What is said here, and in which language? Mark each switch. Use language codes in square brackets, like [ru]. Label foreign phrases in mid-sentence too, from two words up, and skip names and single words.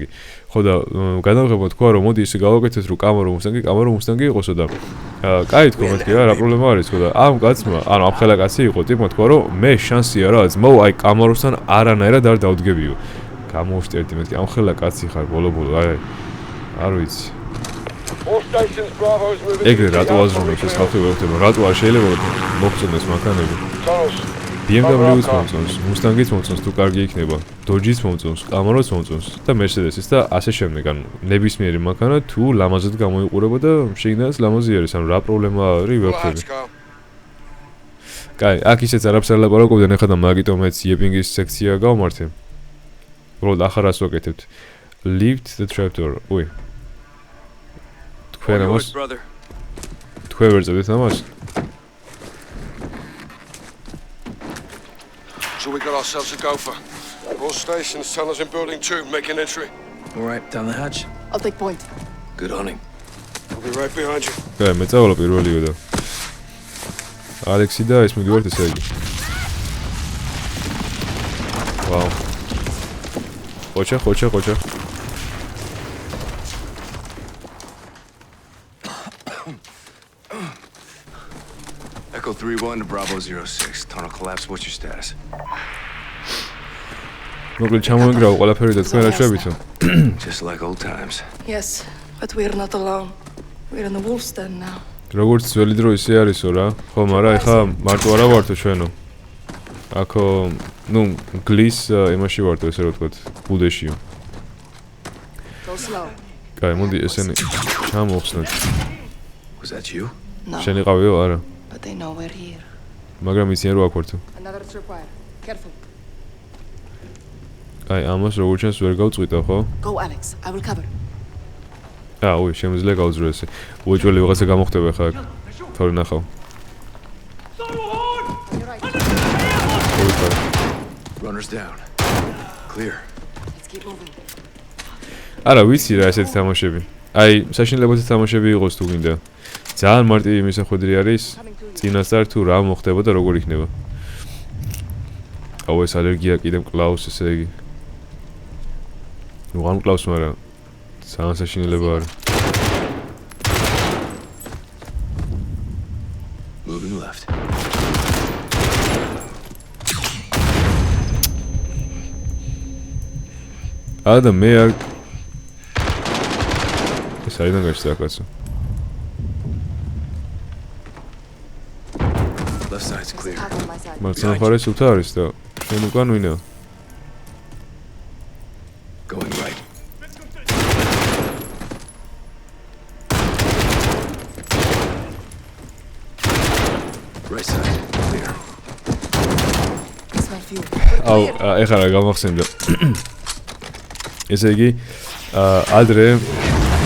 [ka] ხო და გადავღებო თქვა რომ მოდი ისე გავაკეთეთ რომ კამარო მუსტანგი იყოსო და კაი თქვა მეთქი რა პრობლემა არის თქვა და ამ კაცმა ანუ ამ ხელა კაცი იყო ტიპმა თქვა რომ მე შანსია რა ძმო აი კამაროსთან არანაირად არ დავდგებიო. გამოვშტერდი მეთქი ამ ხელა კაცი ხარ ბოლო აი არ ვიცი. [en] All stations Bravo's moving. [ka] ეგრე რატო აზროვნებს ეს ხალხი ვერ ხდება? რატო არ შეიძლება მოგწონდეს მანქანები? [en] Tunnels. [ka] BMW-ს მომწონს, Mustang-იც მომწონს თუ კარგი იქნება, Dodge-იც მომწონს, Camaro-ც მომწონს და Mercedes-ის და ასე შემდეგ. ანუ ნებისმიერი მანქანა თუ ლამაზად გამოიყურება და შეგინდანაც ლამაზი არის, ანუ რა პრობლემა არის ვერ ხდება. კაი, აქ ისეც არაფერს არ ლაპარაკობდნენ ახლა და მაგიტომ მეც იეპინგის სექცია გავმართე. უბრალოდ ახარას ვაკეთებთ. [en] Lift the trapdoor. [ka] უი. თქვენ ამას თქვენ ვერ წერდით ამას? [en] So we got ourselves a gopher. All stations, tunnels in building 2, making entry. All right, down the hatch. I'll take point. Good hunting. I'll be right behind you. [ka] კაი, მე წავალ პირველიო და ალექსი და ეს მიგივართ ესე იგი. ვაუ. ხოჩა. [en] Echo 3-1 to Bravo 06. Tunnel collapse. What's your status? [ka] მოკლედ ჩამოიგრავ ყველაფერი და თქვენ რა შევვითო? [en] Just like old times. Yes, but we're not alone. We're in the wolf's den now. [ka] როგორც ძველი დრო ისე არისო რა. ხო, მაგრამ ეხა მარტო არა ვართო ჩვენო. აქო, ნუ გლის იმაში ვართო ესე რომ ვთქვათ, ბუდეშიო. [en] Go slow. [ka] კაი, მოდი ესენი ჩამოვხსნათ. [en] Was that you? No, [ka] შენ იყავიო არა? [en] but they know we're here. [ka] მაგრამ იციან რომ აქ ვართო. [en] Another tripwire. Careful. [ka] აი, ამას როგორ ჩანს ვერ გავწყვიტა, ხო? [en] Go, Alex. I will cover. [ka] უი, შემიძლია გავძრო ესე. უეჭველი ვიღაცა გამოხდება ხა აქ. თორე ნახავ. [en] Runners down. Clear. Let's keep moving. [ka] არა, ვიცი რა ესეთი თამაშები. აი, საშინელებათა თამაშები იყოს თუ გინდა. ძალიან მარტივი მისახვედრი არის. წინასწარ თუ რა მოხდება და როგორ იქნება. აუ, ეს ალერგია კიდე მკლავს, ესე იგი. ნუ არ მკლავს, მაგრამ ძალიან საშინელება არის. [en] Moving left. [ka] და მე არ ეს არიდან გაჩნდა კაცო. [en] Left side's clear. Attack on my side. [ka] მარცხენა მხარეს უთა არის და შენ უკან ვინა? [en] Going right. Right side. Clear. Smell fuel. [ka] აუ, ეხლა რა გამახსენდა. ესე იგი, ადრე